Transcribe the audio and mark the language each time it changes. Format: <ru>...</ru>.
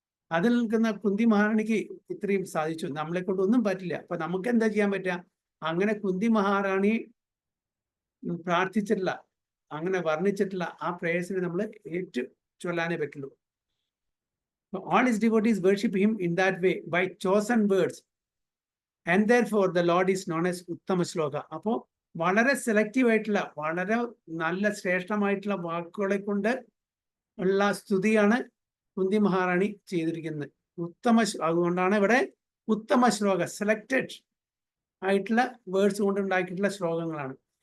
<ml>അതിൽ നിൽക്കുന്ന കുന്തി മഹാറാണിക്ക് ഇത്രയും സാധിച്ചു, നമ്മളെ കൊണ്ട് ഒന്നും പറ്റില്ല. അപ്പൊ നമുക്ക് എന്താ ചെയ്യാൻ പറ്റുക? അങ്ങനെ കുന്തി മഹാറാണി പ്രാർത്ഥിച്ചിട്ടില്ല, അങ്ങനെ വർണ്ണിച്ചിട്ടില്ല ആ പ്രേയേഴ്സിനെ നമ്മൾ ഏറ്റു ചൊല്ലാനേ പറ്റുള്ളൂ.</ml> <en>All his devotees worship him in that way by chosen words, and therefore the Lord is known as Uttama Shloka.</en> <ml>അപ്പോ വളരെ സെലക്റ്റീവ് ആയിട്ടുള്ള, വളരെ നല്ല ശ്രേഷ്ഠമായിട്ടുള്ള വാക്കുകളെ കൊണ്ട് ഉള്ള സ്തുതിയാണ് കുന്തി മഹാറാണി ചെയ്തിരിക്കുന്നത്. അതുകൊണ്ടാണ് ഇവിടെ ഉത്തമ ശ്ലോക, സെലക്റ്റഡ് ആയിട്ടുള്ള വേർഡ്സ് കൊണ്ട് ഉണ്ടാക്കിയിട്ടുള്ള ശ്ലോകങ്ങളാണ്.</ml>